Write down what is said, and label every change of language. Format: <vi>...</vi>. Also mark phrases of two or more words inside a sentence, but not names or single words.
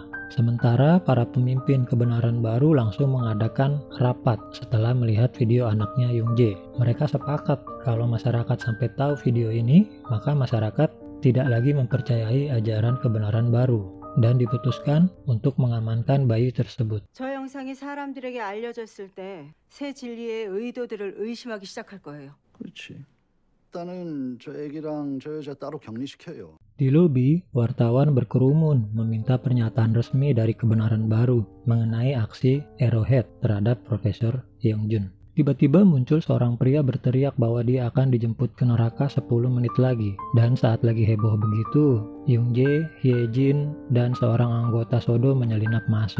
<id>Sementara para pemimpin kebenaran baru langsung mengadakan rapat setelah melihat video anaknya Youngjae. Mereka sepakat kalau masyarakat sampai tahu video ini, maka masyarakat tidak lagi mempercayai ajaran kebenaran baru. Dan diputuskan untuk mengamankan bayi tersebut.</id> <ko>저 영상이 사람들에게 알려졌을 때 새 진리의 의도들을 의심하기 시작할 거예요. 그렇지. 일단은 저 애기랑 저 여자 따로 격리시켜요.</ko> <id>Di lobi, wartawan berkerumun meminta pernyataan resmi dari kebenaran baru mengenai aksi Arrowhead terhadap Profesor Hyungjun. Tiba-tiba muncul seorang pria berteriak bahwa dia akan dijemput ke neraka 10 menit lagi. Dan saat lagi heboh begitu, Youngjae, Hyejin, dan seorang anggota Sodo menyelinap masuk.</id>